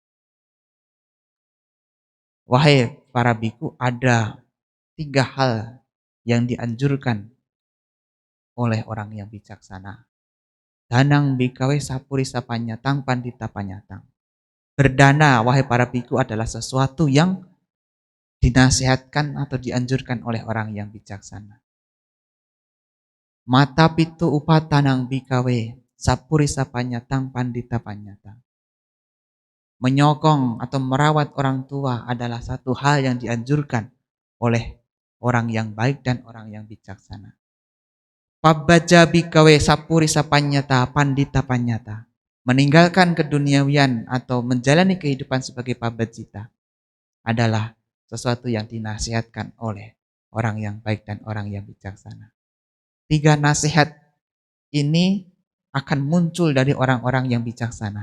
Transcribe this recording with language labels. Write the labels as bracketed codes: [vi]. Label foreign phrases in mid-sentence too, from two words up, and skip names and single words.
[id] Wahai para biku, ada 3 hal yang dianjurkan oleh orang yang bijaksana. [pi] Danang bikawe sapurisa panyatang pandita panyatang. [id] Berdana, wahai para biku, adalah sesuatu yang dinasihatkan atau dianjurkan oleh orang yang bijaksana. [pi] Mata pitu upatanang bikawe sapurisa panyatang pandita panyatang. [id] Menyokong atau merawat orang tua adalah satu hal yang dianjurkan oleh orang yang baik dan orang yang bijaksana. [pi] Pabbaja bikawe sapurisa panyata pandita panyata. [id] Meninggalkan keduniawian atau menjalani kehidupan sebagai pabajita adalah sesuatu yang dinasihatkan oleh orang yang baik dan orang yang bijaksana. 3 nasihat ini akan muncul dari orang-orang yang bijaksana.